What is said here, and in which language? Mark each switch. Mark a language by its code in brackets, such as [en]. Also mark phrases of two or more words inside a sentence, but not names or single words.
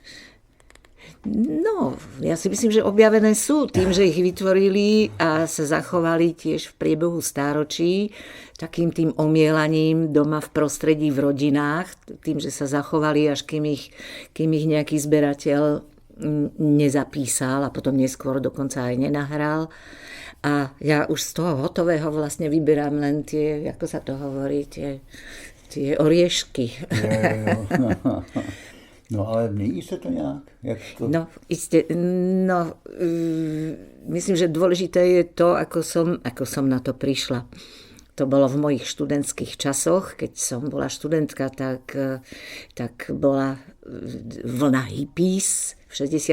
[sk] No, ja si myslím, že objavené sú tým, že ich vytvorili a sa zachovali tiež v priebehu stáročí, takým tým omielaním doma v prostredí, v rodinách, tým, že sa zachovali, až kým ich nejaký zberateľ nezapísal a potom neskôr dokonca aj nenahral. A ja už z toho hotového vlastne vyberám len tie, ako sa to hovorí, tie oriešky. [cs] No ale mění se to nějak? Jak to... [sk] No, myslím, že dôležité je to, ako som na to prišla. To bolo v mojich študentských časoch. Keď som bola študentka, tak bola vlna hippies v 60.